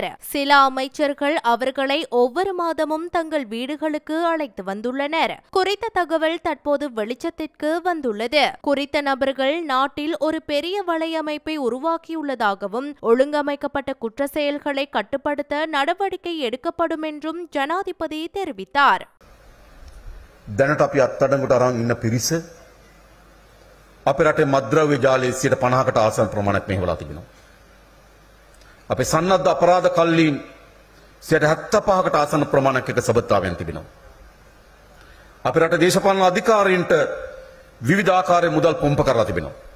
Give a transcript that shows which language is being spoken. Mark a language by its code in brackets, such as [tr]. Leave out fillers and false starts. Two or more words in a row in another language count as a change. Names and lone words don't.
[ta] சில அமைச்சர்கள் அவர்களை ஒவ்வொரு மாதமும் தங்கள் வீடுகளுக்கு அழைத்து வந்துள்ளனர். குறித்த தகவல் தற்போது வெளிச்சத்திற்கு வந்துள்ளது. குறித்த நபர்கள் நாட்டில் ஒரு பெரிய வலையமைப்பை உருவாக்கியுள்ளதாகவும் ஒழுங்கமைக்கப்பட்ட குற்ற செயல்களை கட்டுப்படுத்த நடவடிக்கை எடுக்கப்படும் என்றும் ஜனாதிபதி தெரிவித்தார். [si] දැනට අපි අත්අඩංගුවට අරන් ඉන්න පිරිස අපේ රටේ මද්ද්‍රව්‍ය ජාලයේ 50%කට ආසන්න ප්‍රමාණයක් මෙහෙवला තිබෙනවා. අපේ සන්නද්ධ අපරාධ කල්ලීන් 75%කට ආසන්න ප්‍රමාණයක් එක සබත්තාවෙන් තිබෙනවා. අපේ රටේ දේශපාලන අධිකාරීන්ට විවිධ ආකාරයේ මුදල් පොම්ප කරලා තිබෙනවා.